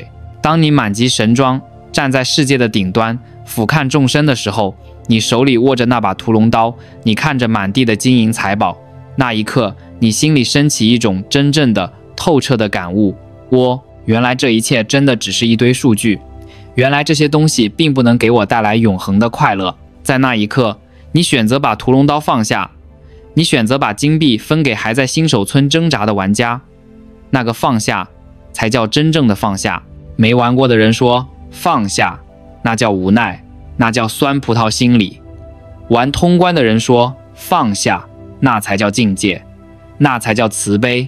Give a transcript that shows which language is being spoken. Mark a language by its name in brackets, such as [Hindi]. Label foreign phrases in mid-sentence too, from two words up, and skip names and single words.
[Chinese] 當你滿級神裝，站在世界的頂端，俯瞰眾生的時候，你手裡握着那把屠龍刀，你看着滿地的金銀財寶，那一刻你心裡升起一種真正的透徹的感悟。原來這一切真的只是一堆數據，原來這些東西並不能給我帶來永恆的快樂。在那一刻，你選擇把屠龍刀放下，你選擇把金幣分給還在新手村掙扎的玩家，那個放下才叫真正的放下。沒玩過的人說放下，那叫無奈，那叫酸葡萄心理。玩通關的人說放下，那才叫境界，那才叫慈悲。